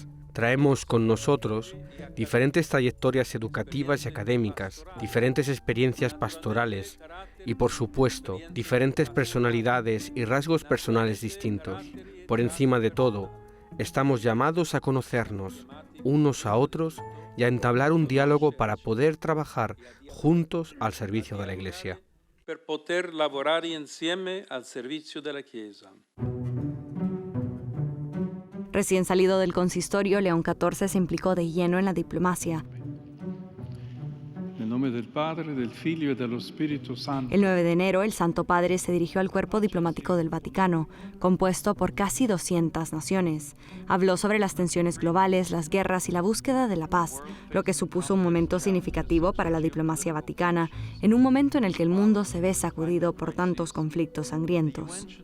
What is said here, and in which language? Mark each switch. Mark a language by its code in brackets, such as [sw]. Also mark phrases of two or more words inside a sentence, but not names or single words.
[es] Traemos con nosotros diferentes trayectorias educativas y académicas, diferentes experiencias pastorales y, por supuesto, diferentes personalidades y rasgos personales distintos. Por encima de todo, estamos llamados a conocernos unos a otros y a entablar un diálogo para poder trabajar juntos al servicio de la Iglesia. [it] Per poter lavorare insieme al servizio della Chiesa. [es] Recién salido del consistorio, León XIV se implicó de lleno en la diplomacia. [it] Nel nome del Padre, del Figlio e dello Spirito Santo. [es] El 9 de enero, el Santo Padre se dirigió al cuerpo diplomático del Vaticano, compuesto por casi 200 naciones. Habló sobre las tensiones globales, las guerras y la búsqueda de la paz, lo que supuso un momento significativo para la diplomacia vaticana, en un momento en el que el mundo se ve sacudido por tantos conflictos sangrientos.